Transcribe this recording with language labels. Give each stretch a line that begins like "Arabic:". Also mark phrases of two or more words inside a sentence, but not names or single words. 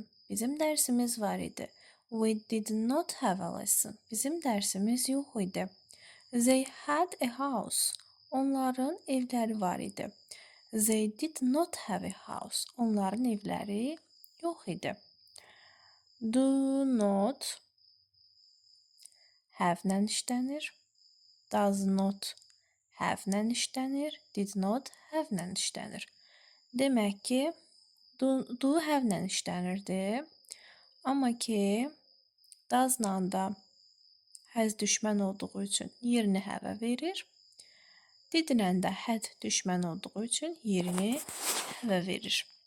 Azerbaijani: Bizim dərsimiz var idi.
English: We did not have a lesson.
Azerbaijani: Bizim dərsimiz yox idi.
English: They had a house.
Azerbaijani: Onların evləri var idi.
English: They did not have a house.
Azerbaijani: Onların evləri yox idi.
English: Do not have-lə
Azerbaijani: işlənir.
English: Does not have-lə
Azerbaijani: işlənir.
English: Did not have-lə
Azerbaijani: işlənir. Demək ki,
English: do have-lə
Azerbaijani: işlənirdi. Amma ki, does-la da has düşmən olduğu üçün yerini have-ə verir. Did-lə də had düşmən olduğu üçün yerini have-ə verir.